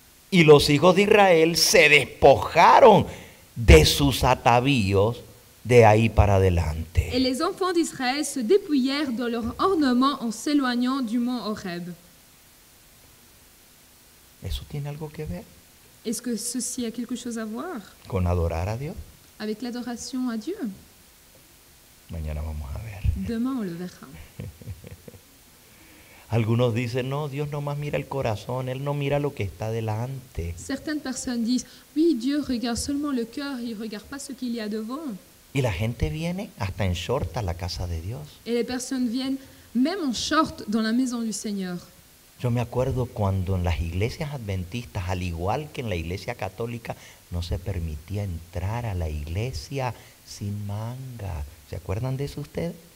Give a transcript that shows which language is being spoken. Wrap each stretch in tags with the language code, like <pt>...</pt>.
<es>Y los hijos de Israel se despojaron de sus atavíos de ahí para adelante.</es> <fr>Et les enfants d'Israël se dépouillèrent de leurs ornements en s'éloignant du mont Horeb.</fr> <es>¿Eso tiene algo que ver</es> <fr>Est-ce que ceci a quelque chose à voir</fr> <es>con adorar a Dios?</es> <fr>avec l'adoration à Dieu?</fr> <es>Mañana vamos a ver.</es> <fr>Demain, on le verra.</fr> <es>Algunos dicen, no, Dios nomás mira el corazón, Él no mira lo que está delante.</es> <fr>Certaines personnes disent, oui, Dieu regarde seulement le cœur, il ne regarde pas ce qu'il y a devant.</fr> <es>Y la gente viene hasta en short a la casa de Dios.</es> <fr>Et les personnes viennent même en short dans la maison du Seigneur.</fr> <es>Yo me acuerdo cuando en las iglesias adventistas, al igual que en la iglesia católica, no se permitía entrar a la iglesia sin manga. ¿Se acuerdan de eso ustedes?</es>